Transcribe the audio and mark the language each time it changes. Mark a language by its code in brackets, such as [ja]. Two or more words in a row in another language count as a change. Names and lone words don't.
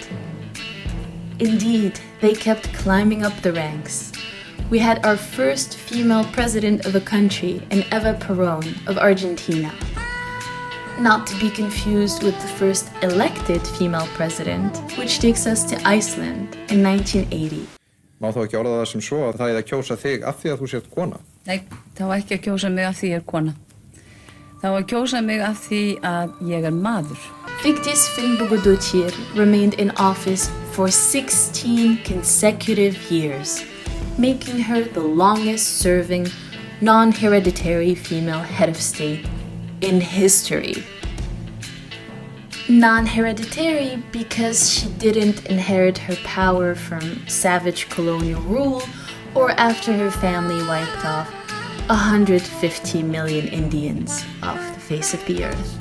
[en] Indeed, they kept climbing up the ranks. We had our first female president of a country in Eva Perón of Argentina. Not to be confused with the first elected female president, which takes us to Iceland in 1980. [is] Má þá ekki orða það sem svo að það er að kjósa þig af því að þú sért kona? Nei, það var ekki að kjósa mig af því ég er kona. Það var að kjósa mig af því að ég er maður. [en] Vigdís Finnbogadóttir remained in office for 16 consecutive years, making her the longest-serving, non-hereditary female head of state in history. Non-hereditary because she didn't inherit her power from savage colonial rule or after her family wiped off 150 million Indians off the face of the earth.